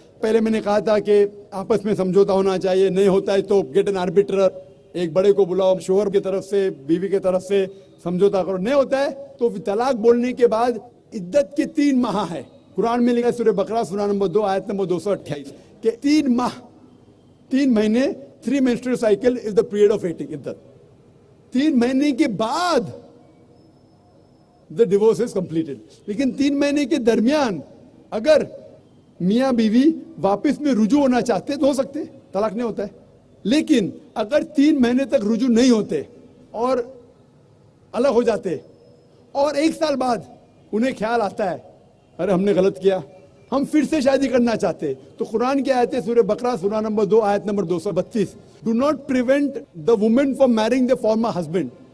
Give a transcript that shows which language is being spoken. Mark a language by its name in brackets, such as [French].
[Hindi] पहले मैंने कहा था कि आपस में समझौता होना चाहिए, नहीं होता है तो [English] get an arbitrator, [Hindi] एक बड़े को बुलाओ, शोहर की तरफ से बीवी की तरफ से समझौता करो। नहीं होता है तो तलाक बोलने के बाद इद्दत के 3 माह है। कुरान में लिखा है सूरह बकरा सूरा नंबर 2 आयत नंबर 228 के 3 माह, 3 महीने, 3 [English] menstrual cycle is the period of waiting [Hindi] इद्दत। 3 महीने के बाद [English] the divorce is completed। [Hindi] लेकिन 3 महीने के दरमियान अगर मियाँ बीवी वापस में रुजू होना चाहते तो हो सकते, तलाक नहीं होता है। लेकिन अगर 3 महीने तक रुजू नहीं होते और अलग हो जाते और 1 साल बाद उन्हें ख्याल आता है अरे हमने गलत किया, हम फिर से शादी करना चाहते, तो कुरान की आयत है सूरह बकरा सूरा नंबर 2 आयत number 232, [English] Do not prevent the women from marrying the former husband.